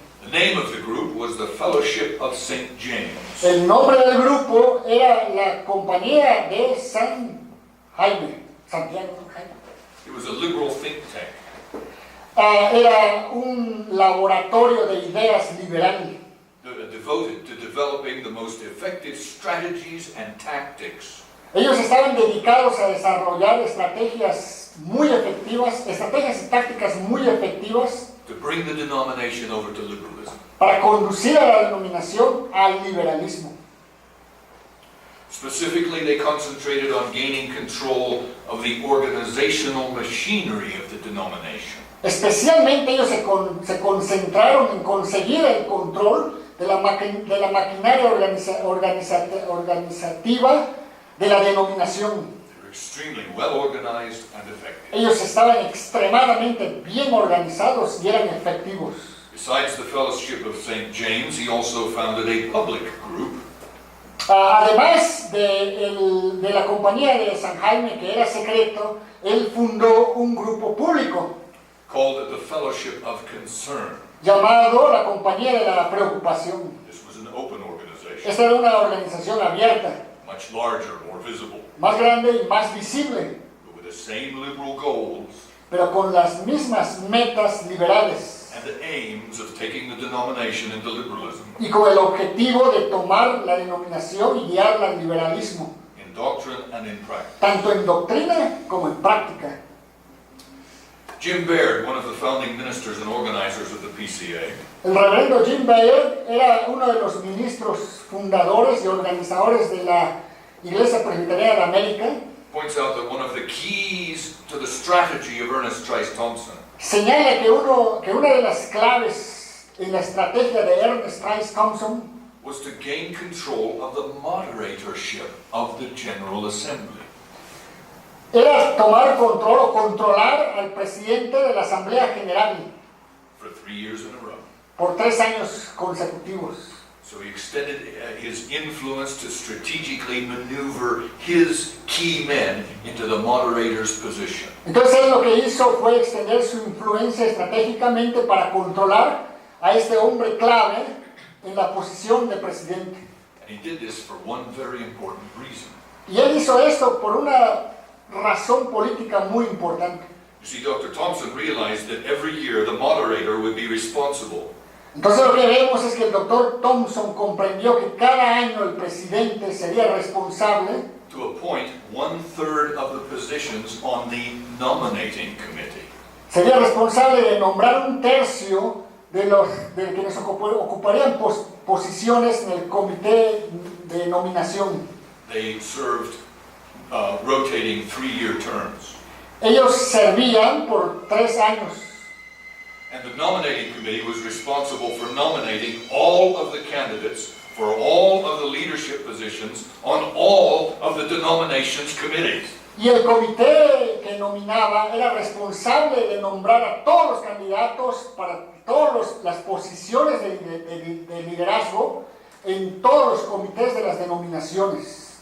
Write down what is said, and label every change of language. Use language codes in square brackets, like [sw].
[en] The name of the group was the Fellowship of St. James. [es] El nombre del grupo era la Compañía de San Jaime, Santiago, Jaime. [en] It was a liberal think tank. [es] Era un laboratorio de ideas liberal, [en] Devoted to developing the most effective strategies and tactics [es] Ellos estaban dedicados a desarrollar estrategias muy efectivas, estrategias y tácticas muy efectivas [en] to bring the denomination over to liberalism. [es] para conducir a la denominación al liberalismo. [en] Specifically, they concentrated on gaining control of the organizational machinery of the denomination. [es] Especialmente ellos se concentraron en conseguir el control de la maquinaria organizativa de la denominación. [en] They were extremely well organized and effective. [es] Ellos estaban extremadamente bien organizados y eran efectivos. [en] Besides the Fellowship of St. James, he also founded a public group [es] Además de la compañía de San Jaime, que era secreto, él fundó un grupo público [en] called the Fellowship of Concern. [es] llamado la Compañía de la Preocupación. [en] This was an open organization, [es] Esta era una organización abierta, [en] much larger, more visible, [es] más grande y más visible, [en] but with the same liberal goals [es] pero con las mismas metas liberales [en] and the aims of taking the denomination into liberalism [es] y con el objetivo de tomar la denominación y guiarla al liberalismo, [en] in doctrine and in practice. [es] tanto en doctrina como en práctica. [en] Jim Baird, one of the founding ministers and organizers of the PCA, [es] El reverendo Jim Baird era uno de los ministros fundadores y organizadores de la Iglesia Presbiteriana de América. [en] points out that one of the keys to the strategy of Ernest Trice Thompson [es] Señala que una de las claves en la estrategia de Ernest Trice Thompson [en] was to gain control of the moderatorship of the General Assembly. [es] era tomar control o controlar al presidente de la Asamblea General [en] For 3 years in a row. [es] por 3 años consecutivos. [en] So he extended his influence to strategically maneuver his key men into the moderator's position. [es] Entonces él lo que hizo fue extender su influencia estratégicamente para controlar a este hombre clave en la posición de presidente. [en] And he did this for one very important reason. [es] Y él hizo esto por una razón política muy importante. [en] You see, Dr. Thompson realized that every year the moderator would be responsible [es] Entonces lo que vemos es que el doctor Thompson comprendió que cada año el presidente sería responsable [en] to appoint 1/3 of the positions on the nominating committee. [es] Sería responsable de nombrar un tercio de quienes ocuparían posiciones en el comité de nominación. [en] They served rotating 3-year terms. [es] Ellos servían por 3 años. [en] And the nominating committee was responsible for nominating all of the candidates for all of the leadership positions on all of the denominations committees. [es] Y el comité que nominaba era responsable de nombrar a todos los candidatos para todas las posiciones de liderazgo en todos los comités de las denominaciones.